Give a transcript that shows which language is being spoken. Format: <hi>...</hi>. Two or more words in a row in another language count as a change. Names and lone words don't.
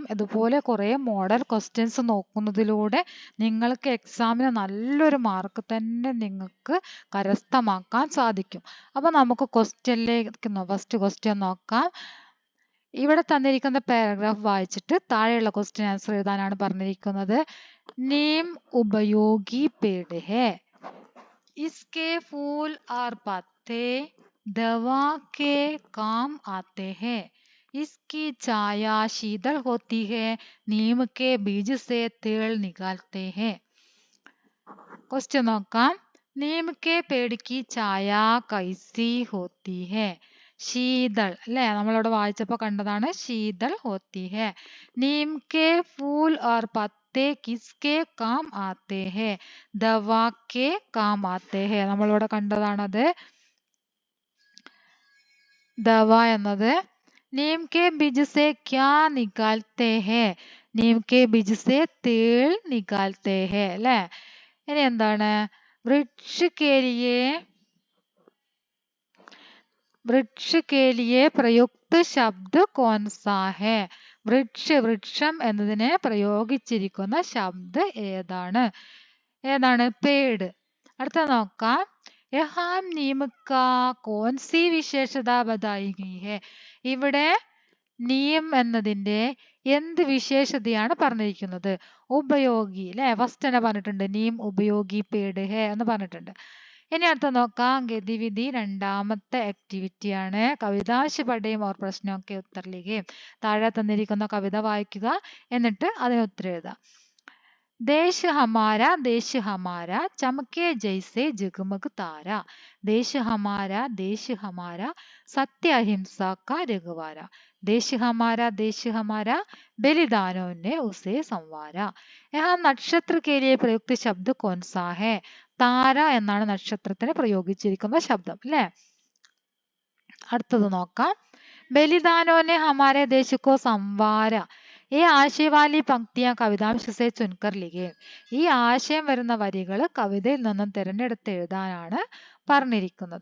<ml>ഇതുപോലെ കുറേ മോഡൽ ക്വസ്റ്റ്യൻസ് നോക്കുന്നതിലൂടെ നിങ്ങൾക്ക് എക്സാമിന് നല്ലൊരു മാർക്ക് തന്നെ നിങ്ങൾക്ക് കരസ്ഥമാക്കാൻ സാധിക്കും. അപ്പോൾ നമുക്ക് ക്വസ്റ്റ്യനിലേക്ക് ഫസ്റ്റ് ക്വസ്റ്റ്യൻ നോക്കാം. ഇവിടെ തന്നിരിക്കുന്ന പാരഗ്രാഫ് വായിച്ചിട്ട് താഴെയുള്ള ക്വസ്റ്റ്യൻ ആൻസർ എഴുതാനാണ് പറഞ്ഞിരിക്കുന്നത്.</ml> <hi>नीम उपयोगी पेड़ है, इसके फूल और पत्ते दवा के काम आते हैं, इसकी छाया शीतल होती है, नीम के बीज से तेल निकालते हैं.</hi> <ml>क्वेश्चन നോക്കാം.</ml> <hi>नीम के पेड़ की छाया कैसी होती है?</hi> <ml>शीतल അല്ലേ? നമ്മളിവിടെ വായിച്ചപ്പോൾ കണ്ടതാണ്</ml> <hi>शीतल होती है. नीम के फूल और पत्ते किसके काम आते हैं? दवा के काम आते हैं.</hi> <ml>നമ്മളിവിടെ കണ്ടതാണത്. ദവ എന്നത്</ml> <hi>नीम के बीज से क्या निकालते हैं? नीम के बीज से तेल निकालते हैं അല്ലേ?</hi> <ml>ഇനി എന്താണ്?</ml> <hi>वृक्ष के लिए प्रयुक्त शब्द कौन सा है?</hi> <ml>വൃക്ഷം എന്നതിനെ പ്രയോഗിച്ചിരിക്കുന്ന ശബ്ദം ഏതാണ്? പേട്. അടുത്ത നോക്കാം.</ml> <hi>यहाँ नीम का कौन सी विशेषता बताई गई है?</hi> <ml>ഇവിടെ നീം എന്നതിന്റെ എന്ത് വിശേഷതയാണ് പറഞ്ഞിരിക്കുന്നത്? ഉപയോഗി അല്ലെ? ഫസ്റ്റ് തന്നെ പറഞ്ഞിട്ടുണ്ട്</ml> <hi>नीम उपयोगी पेड़ है</hi> <ml>എന്ന് പറഞ്ഞിട്ടുണ്ട്. ഇനി അടുത്ത നോക്കാം. ഗതിവിധി രണ്ടാമത്തെ ആക്ടിവിറ്റി ആണ്.</ml> <hi>कवितांश पढ़िए और प्रश्नोंके उत्तरलिखिए.</hi> <ml>താഴെ തന്നിരിക്കുന്ന കവിത വായിക്കുക, എന്നിട്ട് അതിന് ഉത്തരം എഴുതാം.</ml> <hi>देश हमारा चमके जैसे जगमग तारा, देश हमारा सत्य अहिंसा का रखवारा, देश हमारा बलिदानों ने उसे संवारा. यहाँ नक्षत्र के लिए प्रयुक्त शब्द कौन सा है?</hi> <ml>താര എന്നാണ് നക്ഷത്രത്തിന് പ്രയോഗിച്ചിരിക്കുന്ന ശബ്ദം അല്ലേ? അടുത്തത് നോക്കാം.</ml> <hi>बलिदानों ने हमारे देश को संवारा. इस आशय वाली पंक्तियाँ कवितांश से चुनकर लिखें.</hi> <ml>ഈ ആശയം വരുന്ന വരികൾ കവിതയിൽ നിന്നും തിരഞ്ഞെടുത്ത് എഴുതാനാണ് പറഞ്ഞിരിക്കുന്നത്.</ml>